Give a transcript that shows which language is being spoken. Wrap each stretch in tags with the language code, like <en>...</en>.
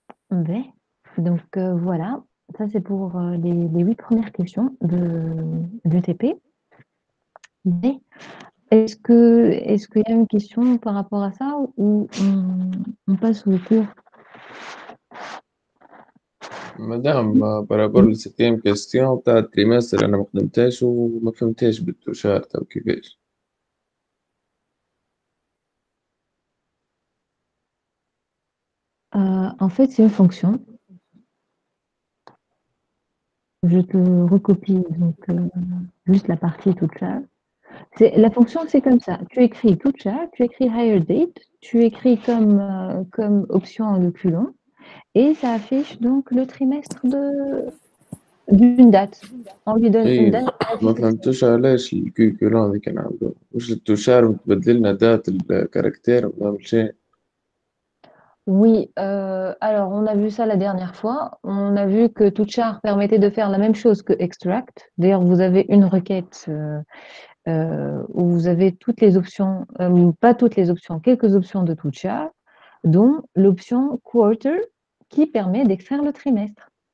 <fr>Ben, donc voilà, ça c'est pour les 8 premières questions de TP. Mais est-ce qu'il y a une question par rapport à ça ou on passe au cours?</fr> <ar>مدام بارابور للستيم كيستيون تاع التريمستر انا ما خدمتهاش وما فهمتهاش بالتوشار او كيفاش.</ar> <fr>En fait, c'est une fonction. Je te recopie donc juste la partie toute ça. La fonction, c'est comme ça. Tu écris tout ça, tu écris higher date, tu écris comme option le plus long, et ça affiche donc le trimestre d'une date. On lui donne une date.</fr> <ar>ما فهمتوش علاش الكيكولون اللي كان عنده واش التوشار متبدل لنا دات الكاركتير ولا شيء.</ar> <fr>Oui, alors on a vu ça la dernière fois. On a vu que Tuchar permettait de faire la même chose que extract. D'ailleurs, vous avez une requête où vous avez toutes les options, pas toutes les options, quelques options de Tuchar, dont l'option quarter qui permet d'extraire le trimestre.</fr>